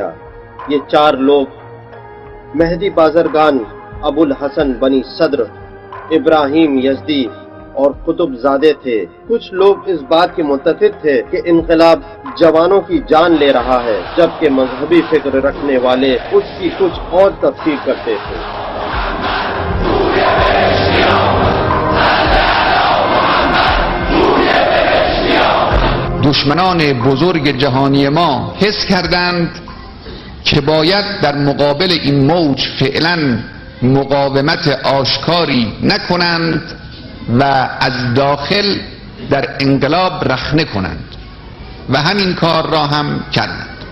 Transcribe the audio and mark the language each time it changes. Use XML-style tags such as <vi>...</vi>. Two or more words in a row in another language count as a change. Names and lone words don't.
<ur>یہ 4 لوگ مہدی بازرگان، ابو الحسن بنی صدر، ابراہیم یزدی اور قطب زادے تھے۔ کچھ لوگ اس بات کے متفق تھے کہ انقلاب جوانوں کی جان لے رہا ہے، جبکہ مذہبی فکر رکھنے والے اس کی کچھ اور تفسیر کرتے تھے۔</ur> <fa>دشمنان بزرگ جهانی ما حس کردند که باید در مقابل این موج فعلا مقاومت آشکاری نکنند و از داخل در انقلاب رخنه کنند و همین کار را هم کردند.</fa>